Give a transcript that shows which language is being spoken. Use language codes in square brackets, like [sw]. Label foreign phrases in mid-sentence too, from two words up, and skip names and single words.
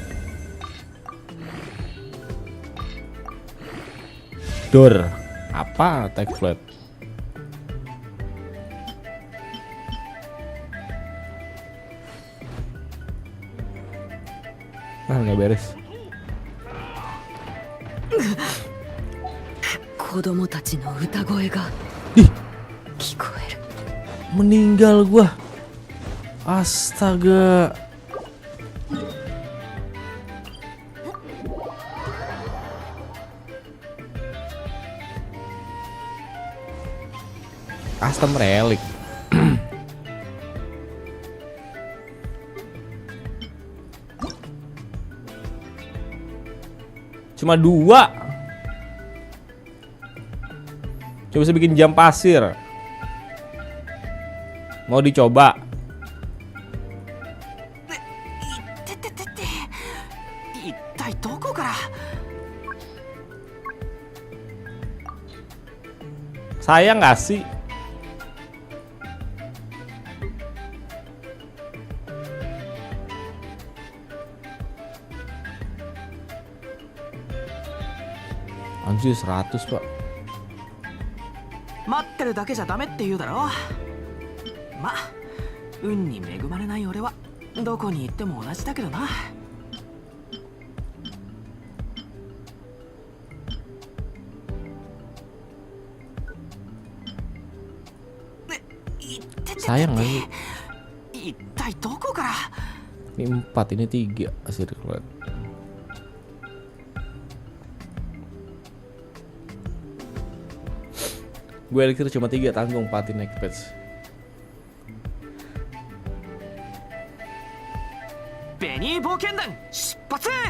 [id] Door. Apa [en] attack flat? [id] Ah, nggak beres. [ja] 子供たちの歌声が [id] Ih, [ja] 聞こえる。 [id] meninggal gua. Astaga. [en] Custom relic. [id] Cuma 2. Coba bisa bikin jam pasir. Mau dicoba? [ja] てててて、一体どこから。 [id] Sayang nggak sih? Anjir 100 pak. [ja] 待ってるだけじゃダメって言うだろ。ま、運に恵まれない俺はどこに行っても同じだけどな。 [id] Sayang nggak sih? [ja] 一体どこから。 [id] Ini 4, ini 3 hasil keluar. Gue elixir cuma 3, tanggung 4 [en] next patch. [ja] Benny Bokendan, 出発!